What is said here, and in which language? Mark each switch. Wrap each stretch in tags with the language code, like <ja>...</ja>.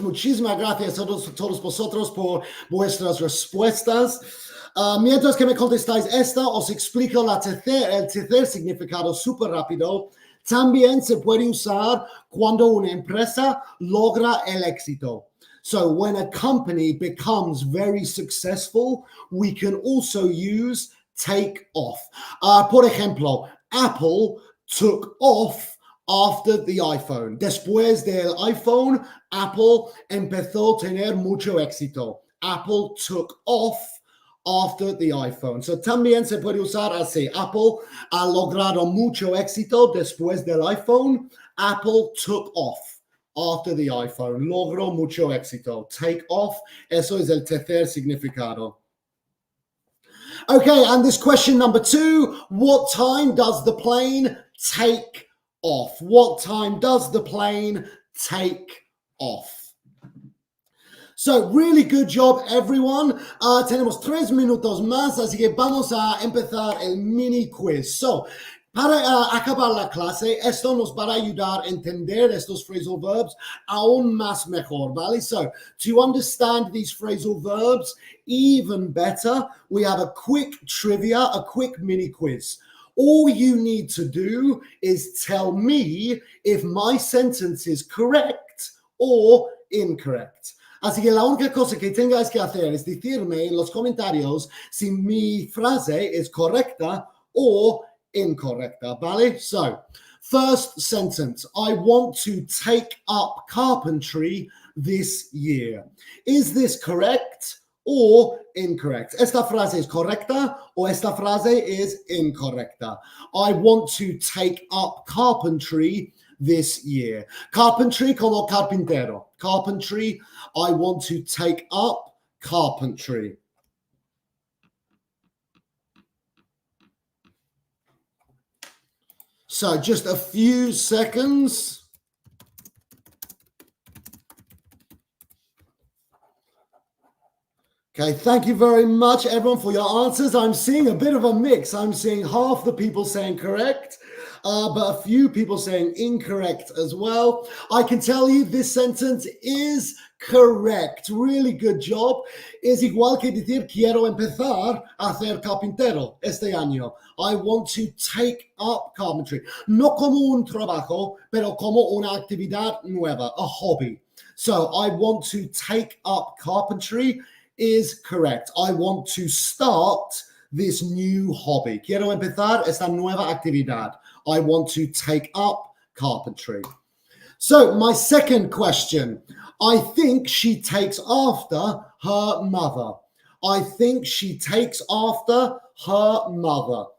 <es>Muchísimas gracias a todos vosotros por vuestras respuestas. Mientras que me contestáis esta, os explico el tercer significado súper rápido. También se puede usar cuando una empresa logra el éxito.</es> <en>So when a company becomes very successful, we can also use take off.</en> <es>Por ejemplo,</es> <en>Apple took off after the iPhone.</en> <es>Después del iPhone, Apple empezó a tener mucho éxito.</es> <en>Apple took off after the iPhone.</en> <es>So también se puede usar así. Apple ha logrado mucho éxito después del iPhone.</es> <en>Apple took off after the iPhone.</en> <es>Logró mucho éxito.</es> <en>Take off.</en> <es>Eso es el tercer significado.</es> <en>Okay, and this question number 2. What time does the plane take off? What time does the plane take off? So, really good job, everyone.</en> <es>Tenemos 3 minutos más, así que vamos a empezar el mini quiz. So, para acabar la clase, esto nos va a ayudar a entender estos phrasal verbs aún más mejor, ¿vale?</es> <en>So, to understand these phrasal verbs even better, we have a quick trivia, a quick mini quiz. All you need to do is tell me if my sentence is correct or incorrect.</en> <es>Así que la única cosa que tengáis que hacer es decirme en los comentarios si mi frase es correcta o incorrecta, ¿vale?</es> <en>So, first sentence, I want to take up carpentry this year. Is this correct or incorrect?</en> <es>Esta frase es correcta o esta frase es incorrecta.</es> <en>I want to take up carpentry this year. Carpentry</en> <es>como carpintero.</es> <en>Carpentry, I want to take up carpentry. So just a few seconds. Okay, thank you very much, everyone, for your answers. I'm seeing a bit of a mix. I'm seeing half the people saying correct, but a few people saying incorrect as well. I can tell you this sentence is correct. Really good job.</en> <es>Es igual que decir quiero empezar a hacer carpintero este año.</es> <en>I want to take up carpentry.</en> <es>No como un trabajo, pero como una actividad nueva,</es> <en>a hobby. So I want to take up carpentry is correct. I want to start this new hobby.</en> <es>Quiero empezar esta nueva actividad.</es> <en>I want to take up carpentry. So my second question, I think she takes after her mother. I think she takes after her mother.</en>